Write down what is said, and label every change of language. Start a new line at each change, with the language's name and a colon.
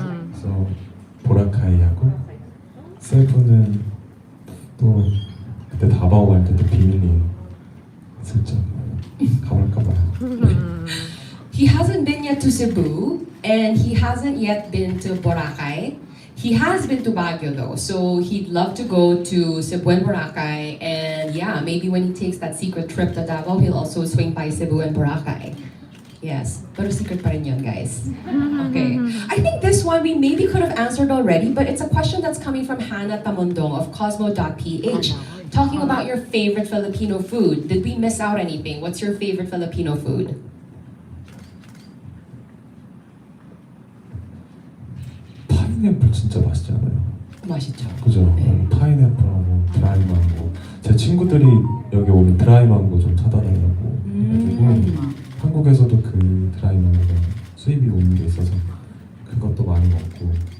Korean: 그래서 보라카이하고 세부는 또 그때 다바오 갈 때도 비밀리에 슬쩍 가볼까 봐요.
English: He hasn't been yet to Cebu, and he hasn't yet been to Boracay. He has been to Baguio though, so he'd love to go to Cebu and Boracay, and yeah, maybe when he takes that secret trip to Davao, he'll also swing by Cebu and Boracay. Yes,
Filipino: pero secret pa rin yun,
English: guys. Okay, I think this one we maybe could have answered already, but it's a question that's coming from Hannah Tamondong of Cosmo.ph, talking about your favorite Filipino food. Did we miss out anything? What's your favorite Filipino food?
Korean: 파인애플 진짜 맛있지 않아요? 맛있죠. 그죠? 파인애플하고 드라이 망고. 제 친구들이 여기 오면 드라이 망고 좀 사다 달라고 해가지고 한국에서도 그 드라이 망고가 수입이 오는 게 있어서 그것도 많이 먹고.